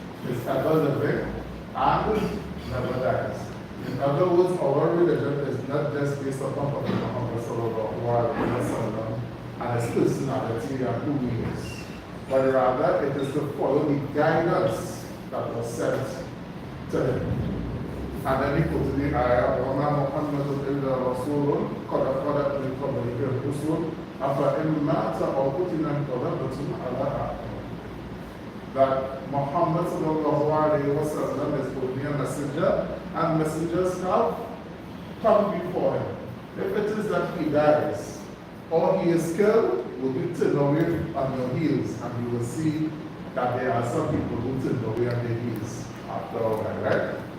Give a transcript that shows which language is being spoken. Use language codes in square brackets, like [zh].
[en] Is ever living and never dies. In other words, our religion is not just based upon Prophet Muhammad sallallahu alaihi wasallam and his personality and who he is, but rather it is to follow the guidance that was sent to him. [ar] And then he quoted the ayah, وَمَا مُحَمَّدٌ إِلَّا رَسُولٌ قَدْ خَلَتْ مِنْ قَبْلِهِ الرُّسُلُ أَفَإِنْ مَاتَ أَوْ قُتِلَ انقَلَبْتُمْ عَلَىٰ أَعْقَابِكُمْ. [en] That Muhammad sallallahu alaihi wasallam is only a messenger, and messengers have come before him. If it is that he dies or he is killed, will be turned away on your heels, and you will see that there are some people who turn away on their heels after all that, right?